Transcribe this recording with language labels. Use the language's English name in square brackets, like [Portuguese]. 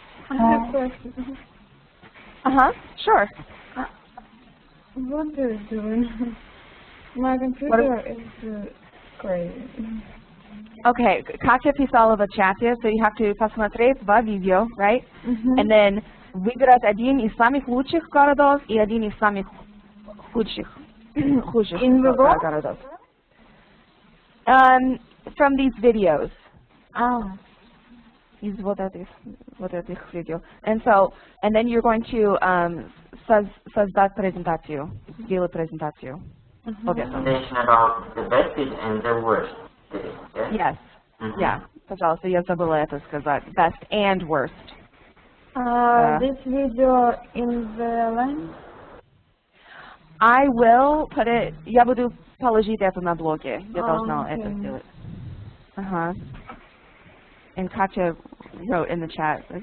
[English] I have a question. Sure. What are you doing? My computer is great. Okay, Katya [Russian] писала в чате, [English] so you have to [Russian] посмотреть [English] 2 видео, right? [Russian] And then выбирать один из самых лучших городов и один из самых худших городов. [English] From these videos. [Russian] Из вот этих видео. [English] And then you're going to [Russian] создать презентацию, сделать презентацию. [English] Presentation about the best city and the worst city. Yes. Yeah. [Russian] Пожалуйста, я забыла это сказать. [English] Best and worst. This video in the line? I will put it, [Russian] я буду положить это на блоге. Я должна это сделать. [English] And Katya wrote in the chat.